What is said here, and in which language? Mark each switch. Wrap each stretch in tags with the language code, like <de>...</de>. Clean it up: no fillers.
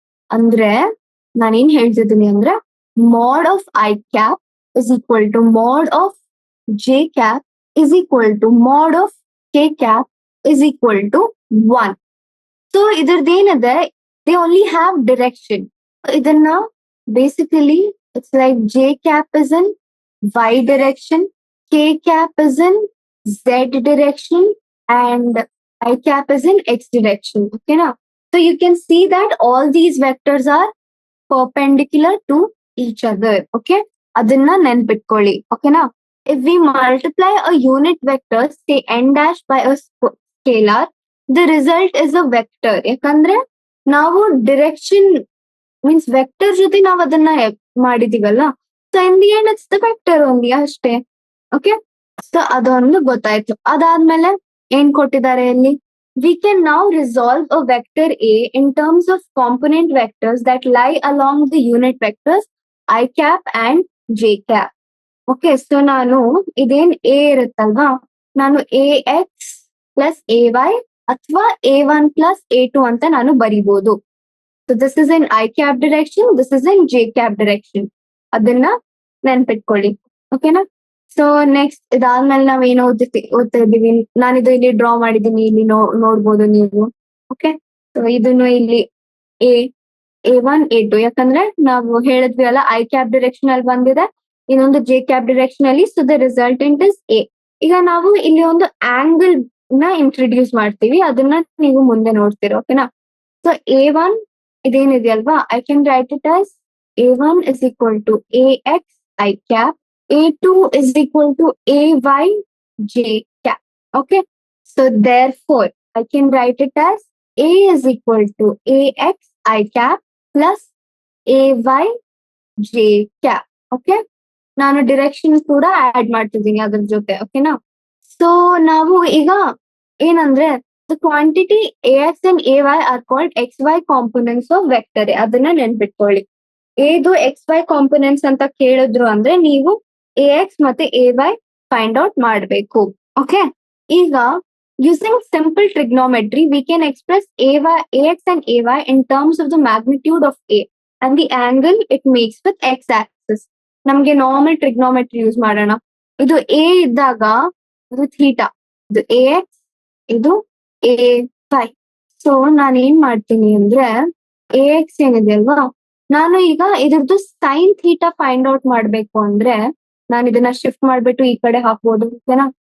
<kn>ಅಂದ್ರೆ ನಾನೇನ್ ಹೇಳ್ತಿದ್ದೀನಿ ಅಂದ್ರೆ,</kn> <en>mod of I cap is equal to mod of J cap is equal to mod of K cap is equal to 1. So</en> <kn>ಇದ್ರದ್ದೇನಿದೆ,</kn> <en>they only have direction.</en> <kn>ಇದನ್ನ</kn> <en>Basically it's like J cap is in Y direction, K cap is in Z direction, and I cap is in x direction. Okay, now so you can see that all these vectors are perpendicular to each other.</en> <kn>Okay, ಅದನ್ನ ನೆನ್ಪಿಟ್ಕೊಳ್ಳಿ. ಓಕೆನಾ?</kn> <en>If we multiply a unit vector, say n dash by a scalar, the result is a vector.</en> <kn>ಯಾಕಂದ್ರೆ ನಾವು direction means vector ಜೊತೆ ನಾವು ಅದನ್ನ ಮಾಡಿದೀವಲ್ಲ,</kn> <en>so in the end it's the vector only</en> <kn>ಅಷ್ಟೇ. Okay, so ಅದೊಂದು ಗೊತ್ತಾಯ್ತು. ಅದಾದ್ಮೇಲೆ ಏನ್ ಕೊಟ್ಟಿದ್ದಾರೆ ಇಲ್ಲಿ?</kn> <en>We can now resolve a vector A in terms of component vectors that lie along the unit vectors I cap and j cap.</en> <kn>Okay, so ನಾನು ಇದೇನ್ A ಇರುತ್ತಲ್ವಾ, ನಾನು A X plus A Y ಅಥವಾ A1 plus A2 ಅಂತ ನಾನು ಬರಿಬಹುದು.</kn> <en>So this is in I cap direction, this is in J cap direction.</en> <kn>ಅದನ್ನ ನೆನ್ಪಿಟ್ಕೊಳ್ಳಿ. ಓಕೆನಾ? ಸೊ ನೆಕ್ಸ್ಟ್ ಇದಾದ್ಮೇಲೆ ನಾವ್ ಏನು ಓದ್ತಾ ಇದೀವಿ, ನಾನಿದು ಇಲ್ಲಿ ಡ್ರಾ ಮಾಡಿದೀನಿ, ಇಲ್ಲಿ ನೋಡ್ಬೋದು ನೀವು. ಓಕೆ, ಸೊ ಇದನ್ನು ಇಲ್ಲಿ A1 A2, ಯಾಕಂದ್ರೆ ನಾವು ಹೇಳಿದ್ವಿ ಅಲ್ಲ ಐ ಕ್ಯಾಪ್ ಡೈರೆಕ್ಷನ್ ಅಲ್ಲಿ ಬಂದಿದೆ, ಇನ್ನೊಂದು ಜೆ ಕ್ಯಾಪ್ ಡೈರೆಕ್ಷನ್ ಅಲ್ಲಿ.</kn> <en>So the resultant is A.</en> <kn>ಈಗ ನಾವು ಇಲ್ಲಿ ಒಂದು ಆಂಗಲ್ ನ ಇಂಟ್ರೊಡ್ಯೂಸ್ ಮಾಡ್ತೀವಿ, ಅದನ್ನ ನೀವು ಮುಂದೆ ನೋಡ್ತೀರ. ಓಕೆನಾ? So A1 ಇದೇನಿದೆಯಲ್ವಾ,</kn> <en>I can write it as A1 is equal to AX I cap, A2 is equal to AY J cap. Okay, so therefore I can write it as A is equal to AX I cap plus AY J cap.</en> <kn>Okay, ನಾನು direction ಕೂಡ add ಮಾಡ್ತಿದ್ದೀನಿ ಅದ್ರ ಜೊತೆ. ಓಕೆನಾ? So ನಾವು ಈಗ ಏನಂದ್ರೆ</kn> <en>the quantity AX and AY are called XY components of vector A.</en> <kn>ಅದನ್ನ ನೆನ್ಪಿಟ್ಕೊಳ್ಳಿ. ಏದು XY ಕಾಂಪೊನೆಂಟ್ಸ್ ಅಂತ ಕೇಳಿದ್ರು ಅಂದ್ರೆ ನೀವು AX ಮತ್ತೆ AY ಫೈಂಡ್ ಔಟ್ ಮಾಡಬೇಕು.</kn> <en>Okay, ಈಗ using simple trigonometry we can express AX and AY in terms of the magnitude of A and the angle it makes with X axis.</en> <kn>ನಮ್ಗೆ normal trigonometry use ಮಾಡೋಣ. ಇದು A ಇದ್ದಾಗ ಇದು theta, ಇದು AX, ಇದು AY. So ನಾನು ಏನ್ ಮಾಡ್ತೀನಿ ಅಂದ್ರೆ AX ಏನಿದೆ ಅಲ್ವಾ, ನಾನು ಈಗ ಇದ್ರದ್ದು ಸೈನ್ ಥೀಟಾ ಫೈಂಡ್ ಔಟ್ ಮಾಡ್ಬೇಕು ಅಂದ್ರೆ ನಾನು ಇದನ್ನ ಶಿಫ್ಟ್ ಮಾಡ್ಬಿಟ್ಟು ಈ ಕಡೆ ಹಾಕ್ಬೋದು. ಓಕೆನಾ?</kn>